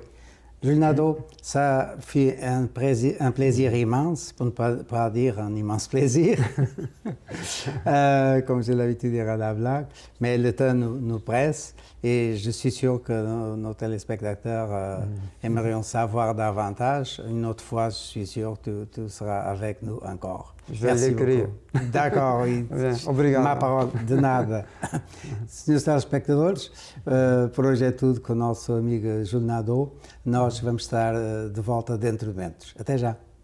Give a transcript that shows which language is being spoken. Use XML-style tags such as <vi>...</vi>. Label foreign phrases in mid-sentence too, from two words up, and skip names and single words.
<fr>Jules Nadeau, ça fut un plaisir immense, pour ne pas dire un immense plaisir, comme j'ai l'habitude de dire à la blague, mais le temps nous presse et je suis sûr que nos téléspectateurs aimerions savoir davantage. Une autre fois, je suis sûr que tu seras avec nous encore. Je vais l'écrire. D'accord, oui.</fr> <pt>Obrigado.</pt> <fr>Ma parole,</fr> <pt>de nada. Senhores telespectadores, por hoje é tudo com o nosso amigo Júlio Nadeau. Nós vamos estar de volta dentro de momentos. Até já.</pt>